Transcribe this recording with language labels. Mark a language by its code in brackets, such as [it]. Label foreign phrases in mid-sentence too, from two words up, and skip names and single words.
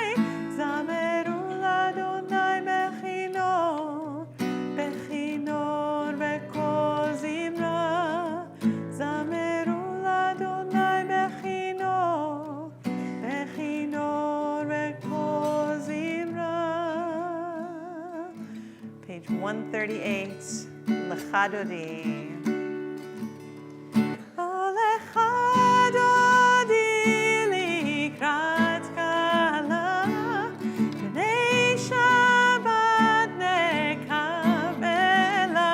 [he] זמרו לה׳ בכינור, בכינור בקול זמרה. זמרו לה׳ בכינור, בכינור בקול זמרה. [en] Page 138, Lecha Dodi. [he] Oh, לכה דודי לקראת כלה, בני שבת נקבלה.